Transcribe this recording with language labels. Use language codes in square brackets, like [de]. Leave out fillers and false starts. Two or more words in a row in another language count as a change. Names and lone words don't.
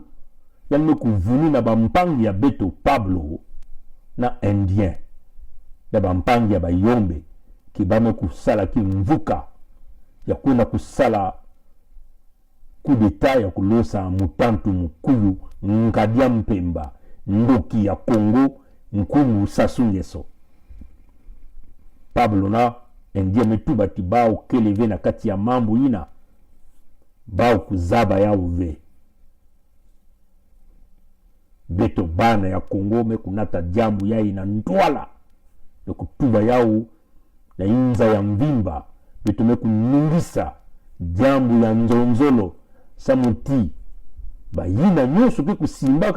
[ktu] Yani mekuvuni na bampangi ya Beto Pablo na Indien. Na bampangi ya Bayombe, kibame kusala kimvuka, ya kuna kusala [fr] coup d'etat [ktu] ya kulosa mutantu mukulu Nkadia Mpemba, ndoki ya Kongo, nkumu Sassou Nguesso. Pablo na Indien metu bati bao keleve na kati ya mambo ina, bao kuzaba ya uve. beto bana ya Kongo mekunata jambu yai na ntwala kutuba yao na inza ya mvimba beto mekuningisa jambu ya nzonzolo samuti bayina nyoso ke kusimbaka